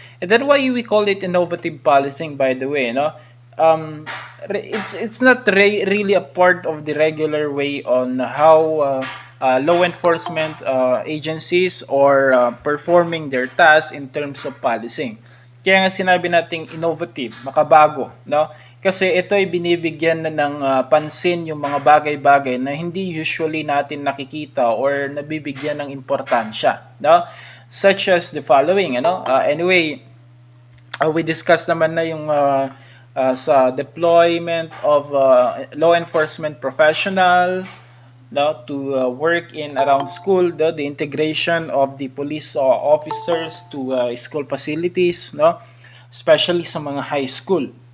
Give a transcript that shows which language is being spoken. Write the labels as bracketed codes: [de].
[en] And then why we call it innovative policing, by the way, no? It's not really a part of the regular way on how law enforcement agencies or performing their tasks in terms of policing. [tl] Kaya nga sinabi nating innovative, makabago, no? Kasi ito ay binibigyan na ng pansin yung mga bagay-bagay na hindi usually natin nakikita or nabibigyan ng importansya, no? [en] Such as the following, ano? Anyway, we discussed naman na yung sa deployment of law enforcement professional, no, to work in around school, the integration of the police officers to school facilities, no, [tl] especially sa mga high school.